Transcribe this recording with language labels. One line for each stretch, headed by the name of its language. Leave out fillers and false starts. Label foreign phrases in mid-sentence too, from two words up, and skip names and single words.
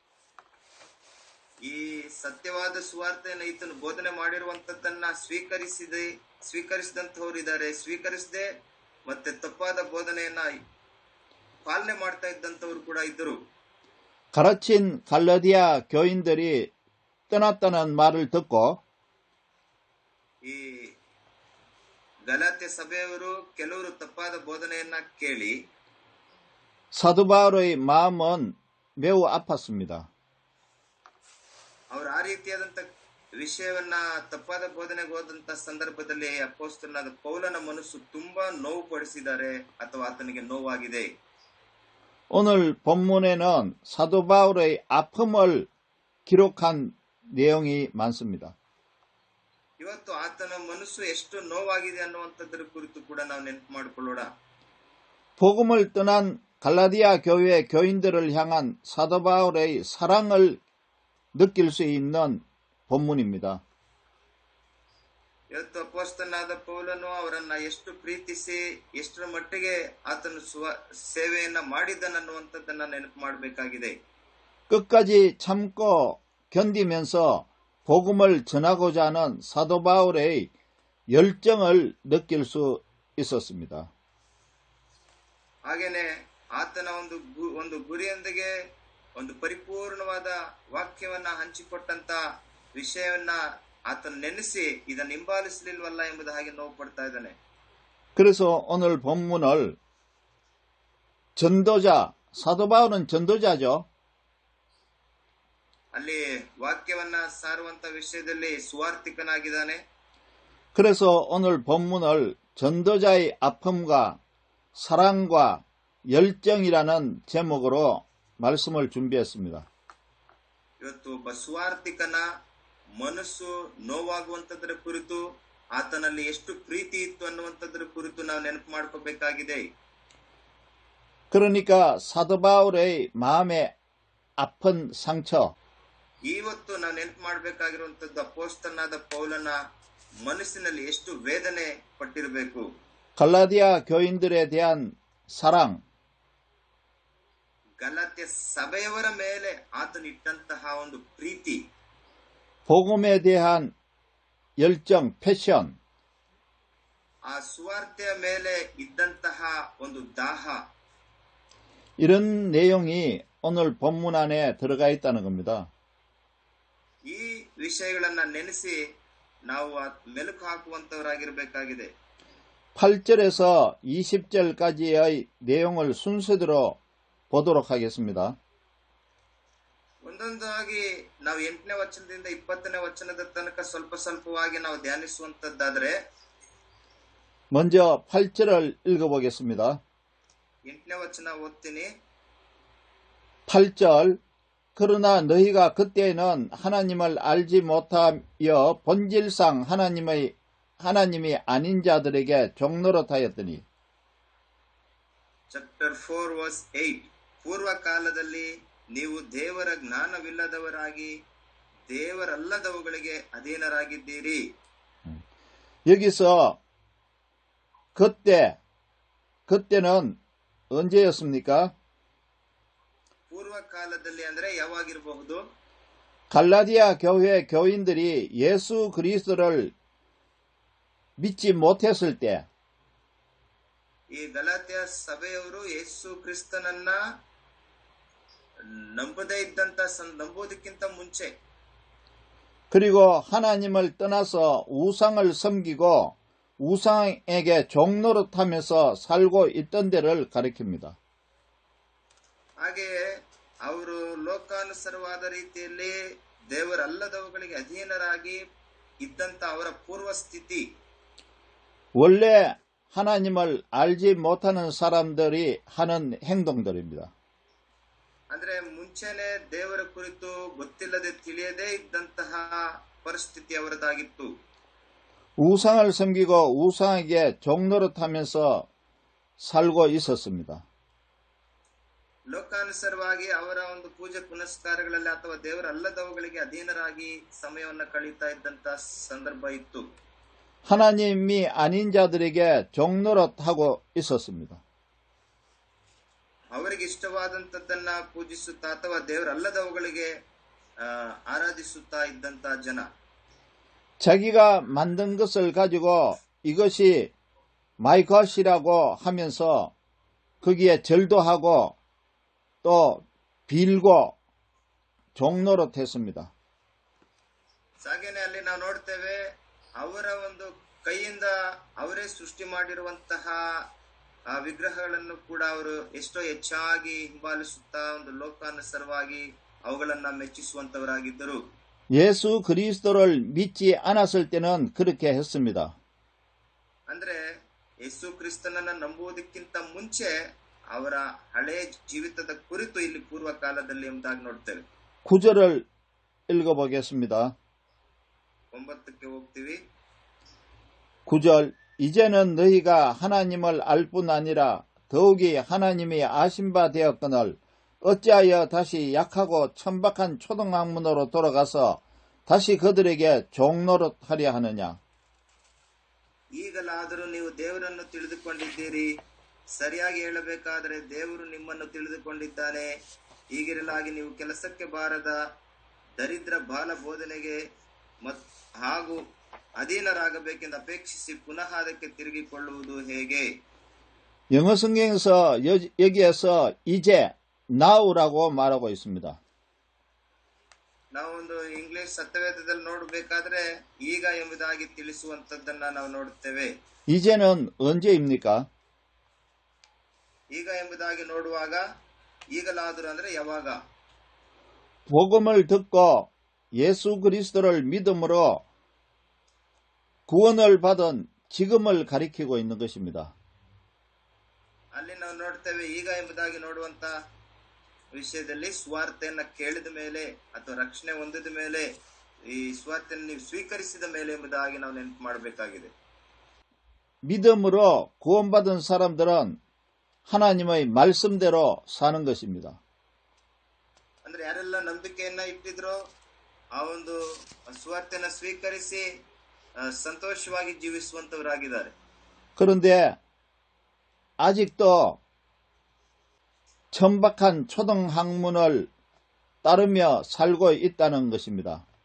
Kannada: ಈ ಸತ್ಯವಾದ ಸುವಾರ್ತೆಯನ್ನು ಈತನು ಬೋಧನೆ ಮಾಡಿರುವಂತದ್ದನ್ನ ಸ್ವೀಕರಿಸಿದಂತವ್ರು ಇದ್ದಾರೆ, ಸ್ವೀಕರಿಸದೆ ಮತ್ತೆ ತಪ್ಪಾದ ಬೋಧನೆಯನ್ನ ಪಾಲನೆ ಮಾಡ್ತಾ ಇದ್ದಂತವ್ರು ಕೂಡ ಇದ್ದರು.
Korean: 가르친 갈라디아 교인들이 떠났다는 말을 듣고
Kannada: ಈ ಗಲಾತ್ಯ ಸಭೆಯವರು ಕೆಲವರು ತಪ್ಪಾದ ಬೋಧನೆಯನ್ನ ಕೇಳಿ
Korean: 사도 바울의 마음은 매우 아팠습니다.
Kannada: ಅವರು ಆ ರೀತಿಯಾದಂತ ವಿಷಯವನ್ನ ತಪ್ಪಾದ ಬೋಧನೆಗೆ ಹೋದಂತ ಸಂದರ್ಭದಲ್ಲಿ ಅಪೊಸ್ತಲನಾದ ಪೌಲನ ಮನಸ್ಸು ತುಂಬಾ ನೋವು ಪಡಿಸಿದ್ದಾರೆ ಅಥವಾ ಆತನಿಗೆ ನೋವಾಗಿದೆ.
Korean: 오늘 본문에는 사도 바울의 아픔을 기록한 내용이 많습니다.
Kannada: ಇವತ್ತು ಆತನ ಮನಸ್ಸು ಎಷ್ಟು ನೋವಾಗಿದೆ ಅನ್ನುವಂಥದ್ರ ಕುರಿತು ಕೂಡ ನಾವು ನೆನಪು ಮಾಡಿಕೊಳ್ಳೋಣ.
Korean: 복음을 떠난 갈라디아 교회 교인들을 향한 사도 바울의 사랑을 느낄 수 있는 본문입니다.
Kannada: ಇವತ್ತು ಅಪೊಸ್ತಲನಾದ ಪೌಲನು ಅವರನ್ನ ಎಷ್ಟು ಪ್ರೀತಿಸಿ ಎಷ್ಟರ ಮಟ್ಟಿಗೆ ಆತನು ಸೇವೆಯನ್ನ ಮಾಡಿದ್ದನನ್ನುವಂಥದ್ದನ್ನ ನೆನಪು ಮಾಡಬೇಕಾಗಿದೆ.
Korean: 끝까지 참고 견디면서 복음을 전하고자 하는 사도 바울의 열정을 느낄 수 있었습니다.
Kannada: ಹಾಗೇನೆ ಆತನ ಒಂದು ಗುರಿಯೊಂದಿಗೆ ಒಂದು ಪರಿಪೂರ್ಣವಾದ ವಾಕ್ಯವನ್ನ ಹಂಚಿಕೊಟ್ಟಂತ ವಿಷಯವನ್ನ ಆತನ ನೆನೆಸಿ ಇದನ್ನು ಹಿಂಬಾಲಿಸಲಿಲ್ವಲ್ಲ ಎಂಬುದು ಹಾಗೆ ನೋವು ಪಡ್ತಾ ಇದ್ದಾನೆ.
Korean: 그래서 오늘 본문을 전도자, 사도 바울은 전도자죠.
Kannada: ಅಲ್ಲಿ ವಾಕ್ಯವನ್ನ ಸಾರುವಂತ ವಿಷಯದಲ್ಲಿ ಸುವಾರ್ತಿಕನಾಗಿದ್ದಾನೆ.
Korean: 그래서 오늘 본문을 전도자의 아픔과 사랑과 열정이라는 제목으로 말씀을 준비했습니다.
Kannada: ಇವತ್ತು ಒಬ್ಬ ಸುವಾರ್ತಿಕನ ಮನಸ್ಸು ನೋವಾಗುವಂತದ್ರ ಕುರಿತು, ಆತನಲ್ಲಿ ಎಷ್ಟು ಪ್ರೀತಿ ಇತ್ತು ಅನ್ನುವಂಥದ್ರ ಕುರಿತು ನಾವು ನೆನಪು ಮಾಡ್ಕೋಬೇಕಾಗಿದೆ.
Korean: 그러니까 사도 바울의 마음에 아픈 상처,
Kannada: ಇವತ್ತು ನಾವು ನೆನಪು ಮಾಡಬೇಕಾಗಿರುವಂತದ್ದು ಅಪೊಸ್ತಲನಾದ ಪೌಲನ ಮನಸ್ಸಿನಲ್ಲಿ ಎಷ್ಟು ವೇದನೆ ಪಟ್ಟಿರಬೇಕು.
Korean: 갈라디아 교인들에 대한 사랑,
Kannada: ಗಲಾತ್ಯ ಸಭೆಯವರ ಮೇಲೆ ಆತನು ಇಟ್ಟಂತಹ ಒಂದು ಪ್ರೀತಿ,
Korean: 복음에 대한 열정, 패션,
Kannada: ಆ ಸುವಾರ್ತೆಯ ಮೇಲೆ ಇದ್ದಂತಹ ಒಂದು ದಾಹ,
Korean: 이런 내용이 오늘 본문 안에 들어가 있다는 겁니다.
Kannada: ಈ ವಿಷಯಗಳನ್ನ ನೆನೆಸಿ ನಾವು ಮೆಲುಕು ಹಾಕುವಂತವರಾಗಿರಬೇಕಾಗಿದೆ.
Korean: 8절에서 20절까지의 내용을 순서대로 보도록 하겠습니다.
Kannada: ಒಂದೊಂದಾಗಿ ನಾವು 8ನೇ ವಚನದಿಂದ 20ನೇ ವಚನದ ತನಕ ಸ್ವಲ್ಪ ಸ್ವಲ್ಪವಾಗಿ ನಾವು ಧ್ಯಾನಿಸುವಂತದ್ದಾದ್ರೆ,
Korean: 먼저 8절을 읽어보겠습니다.
Kannada: 8ನೇ ವಚನ ಓದ್ತೀನಿ.
Korean: 8절 그러나 너희가 그때는 하나님을 알지 못하여 본질상 하나님이 아닌 자들에게 종노릇하였더니.
English: chapter 4 verse 8.
Kannada: ಪೂರ್ವ ಕಾಲದಲ್ಲಿ ನೀವು ದೇವರ ಜ್ಞಾನವಿಲ್ಲದವರಾಗಿ ದೇವರಲ್ಲದವುಗಳಿಗೆ ಅಧೀನರಾಗಿದ್ದೀರಿ.
Korean: 여기서 그때는 언제였습니까?
Kannada: ಪೂರ್ವ ಕಾಲದಲ್ಲಿ ಅಂದ್ರೆ ಯಾವಾಗಿರಬಹುದು?
Korean: 갈라디아 교회 교인들이 예수 그리스도를 믿지 못했을 때,
Kannada: ಈ ಗಲಾತ್ಯ ಸಭೆಯವರು ಯೇಸು ಕ್ರಿಸ್ತನನ್ನ ನಂಬೋದಕ್ಕಿಂತ ಮುಂಚೆ,
Korean: 그리고 하나님을 떠나서 우상을 섬기고 우상에게 종노릇하면서 살고 있던 데를 가리킵니다.
Kannada: ಹಾಗೆಯೇ ಅವರು ಲೋಕಾನುಸಾರವಾದ ರೀತಿಯಲ್ಲಿ ದೇವರಲ್ಲದವುಗಳಿಗೆ ಅಧೀನರಾಗಿ ಇದ್ದಂತ ಅವರ ಪೂರ್ವ ಸ್ಥಿತಿ.
Korean: 원래 하나님을 알지 못하는 사람들이 하는 행동들입니다.
Kannada: ಅಂದ್ರೆ ಮುಂಚೆನೆ ದೇವರ ಕುರಿತು ಗೊತ್ತಿಲ್ಲದೆ ತಿಳಿಯದೇ ಇದ್ದಂತಹ ಪರಿಸ್ಥಿತಿ ಅವರದಾಗಿತ್ತು.
Korean: 우상을 섬기고 우상에게 종노릇하면서 살고 있었습니다.
Kannada: ಲೋಕಾನುಸಾರವಾಗಿ ಅವರ ಒಂದು ಪೂಜೆ ಪುನಸ್ಕಾರಗಳಲ್ಲಿ ಅಥವಾ ದೇವರಲ್ಲದವುಗಳಿಗೆ ಅಧೀನರಾಗಿ ಸಮಯವನ್ನು ಕಳೀತಾ ಇದ್ದಂತ ಸಂದರ್ಭ ಇತ್ತು.
Korean: 하나님이 아닌 자들에게 종노릇하고 있었습니다.
Kannada: ಅವರಿಗೆ ಇಷ್ಟವಾದಂತದ್ದನ್ನ ಪೂಜಿಸುತ್ತಾ ಅಥವಾ ದೇವರಲ್ಲದವುಗಳಿಗೆ ಆರಾಧಿಸುತ್ತಾ ಇದ್ದಂತ ಜನ,
Korean: 자기가 만든 것을 가지고 이것이
English: my god
Korean: 이라고 하면서 거기에 절도 하고 또 빌고 종노릇했습니다.
Kannada: ಹಾಗೇನೆ ಅಲ್ಲಿ ನಾವು ನೋಡ್ತೇವೆ, ಅವರ ಒಂದು ಕೈಯಿಂದ ಅವರೇ ಸೃಷ್ಟಿ ಮಾಡಿರುವಂತಹ ಆ ವಿಗ್ರಹಗಳನ್ನು ಕೂಡ ಅವರು ಎಷ್ಟೋ ಹೆಚ್ಚಾಗಿ ಹಿಂಬಾಲಿಸುತ್ತಾ ಒಂದು ಲೋಕಾನುಸಾರವಾಗಿ ಅವುಗಳನ್ನ ಮೆಚ್ಚಿಸುವಂತವರಾಗಿದ್ದರು.
Korean: 예수 그리스도를 믿지 않았을 때는 그렇게 했습니다.
Kannada: ಅಂದ್ರೆ ಯೇಸು ಕ್ರಿಸ್ತನನ್ನ ನಂಬುವುದಕ್ಕಿಂತ ಮುಂಚೆ ಅವರ ಹಳೆ ಜೀವಿತದ ಕುರಿತು ಇಲ್ಲಿ ಪೂರ್ವ ಕಾಲದಲ್ಲಿ ಎಂಬುದಾಗಿ ನೋಡ್ತೇವೆ.
Korean: 9절을 읽어보겠습니다.
Kannada: 9ಕ್ಕೆ ಹೋಗ್ತೀವಿ.
Korean: 9절 이제는 너희가 하나님을 알 뿐 아니라 더욱이 하나님이 아신 바 되었거늘 어찌하여 다시 약하고 천박한 초등학문으로 돌아가서 다시 그들에게 종노릇하려 하느냐.
Kannada: ಈಗಲಾದರೂ ನೀವು ದೇವರನ್ನು ತಿಳಿದುಕೊಂಡಿದ್ದೀರಿ. ಸರಿಯಾಗಿ ಹೇಳಬೇಕಾದರೆ ದೇವರು ನಿಮ್ಮನ್ನು ತಿಳಿದುಕೊಂಡಿದ್ದಾನೆ. ಹೀಗಿರಲಾಗಿ ನೀವು ಕೆಲಸಕ್ಕೆ ಬಾರದ ದರಿದ್ರ ಬಾಲ ಬೋಧನೆಗೆ ಹಾಗೂ ಅಧೀನರಾಗಬೇಕೆಂದು ಅಪೇಕ್ಷಿಸಿ ಪುನಃ ಅದಕ್ಕೆ ತಿರುಗಿಕೊಳ್ಳುವುದು ಹೇಗೆ?
Korean: 영어 성경에서 여기에서 이제 now라고 말하고 있습니다.
Kannada: ನಾವೊಂದು ಇಂಗ್ಲಿಷ್ ಸತ್ಯವೇದದಲ್ಲಿ ನೋಡಬೇಕಾದ್ರೆ ಈಗ ಎಂಬುದಾಗಿ ತಿಳಿಸುವಂತದ್ದನ್ನ ನಾವು ನೋಡುತ್ತೇವೆ.
Korean: 이제는 언제입니까?
Kannada: ಈಗ ಎಂಬುದಾಗಿ ನೋಡುವಾಗ ಈಗಲಾದರೂ ಅಂದ್ರೆ ಯಾವಾಗ?
Korean: 복음을 듣고 예수 그리스도를 믿음으로 구원을 받은 지금을 가리키고 있는 것입니다.
Kannada: ಅಲ್ಲಿ ನಾವು ನೋಡ್ತೇವೆ, ಈಗ ಎಂಬುದಾಗಿ ನೋಡುವಂತ ವಿಷಯದಲ್ಲಿ ಸ್ವಾರ್ಥೆಯನ್ನ ಕೇಳಿದ ಮೇಲೆ ಅಥವಾ ರಕ್ಷಣೆ ಹೊಂದಿದ ಮೇಲೆ, ಈ ಸ್ವಾರ್ಥೆಯನ್ನು ನೀವು ಸ್ವೀಕರಿಸಿದ ಮೇಲೆ ಎಂಬುದಾಗಿ ನಾವು ನೆನಪು ಮಾಡಬೇಕಾಗಿದೆ.
Korean: 믿음으로 구원받은 사람들은 하나님의 말씀대로 사는 것입니다.
Kannada: ಅಂದ್ರೆ ಯಾರೆಲ್ಲ ನಂಬಿಕೆಯನ್ನ ಇಟ್ಟಿದ್ರೋ ಆ ಒಂದು ಸ್ವಾರ್ಥೆಯನ್ನ ಸ್ವೀಕರಿಸಿ ಸಂತೋಷವಾಗಿ ಜೀವಿಸುವಂತವರಾಗಿದ್ದಾರೆ.
Korean: 그런데 아직도 천박한 초등학문을 따르며 살고 있다는 것입니다.